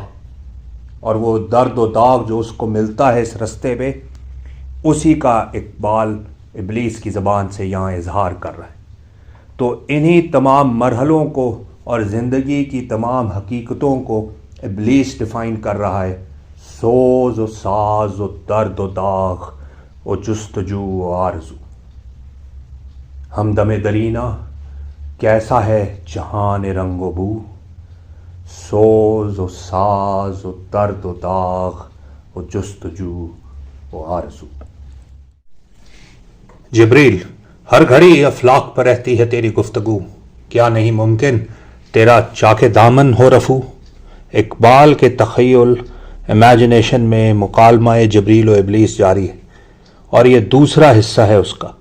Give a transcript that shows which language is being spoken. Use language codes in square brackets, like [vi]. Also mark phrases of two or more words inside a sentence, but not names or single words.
[ur] اور وہ درد و داغ جو اس کو ملتا ہے اس راستے پہ، اسی کا اقبال ابلیس کی زبان سے یہاں اظہار کر رہا ہے. تو انہی تمام مرحلوں کو اور زندگی کی تمام حقیقتوں کو ابلیس ڈیفائن کر رہا ہے، سوز و ساز و درد و داغ و جستجو و آرزو. ہمدم درینہ، کیسا ہے جہان رنگ و بو، سوز و ساز و درد و داغ و جستجو و آرزو. جبریل، ہر گھڑی افلاق پر رہتی ہے تیری گفتگو، کیا نہیں ممکن تیرا چاک دامن ہو رفو. اقبال کے تخیل امیجنیشن میں مکالمہ جبریل و ابلیس جاری ہے اور یہ دوسرا حصہ ہے اس کا.